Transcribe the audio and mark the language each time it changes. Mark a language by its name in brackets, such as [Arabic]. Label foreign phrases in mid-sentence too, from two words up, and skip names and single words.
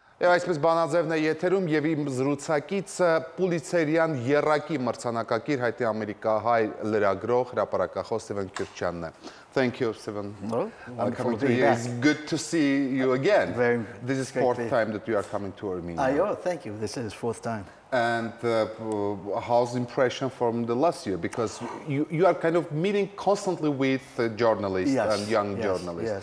[Armenian] այսպես Banadzevն է եթերում եւ իմ զրուցակիցը Պուլիցերյան եռակի մրցանակակիր հայտի ամերիկահայ լրագրող հրապարակախոս Steven Kyurkchyanն է. [English] Thank you, Steven. Wonderful to be back. back. It's good to see you again. This is great fourth time that you are coming to Armenia. Oh, thank you. This is fourth time. And how's the impression from the last year? Because you are kind of meeting constantly with journalists and young journalists.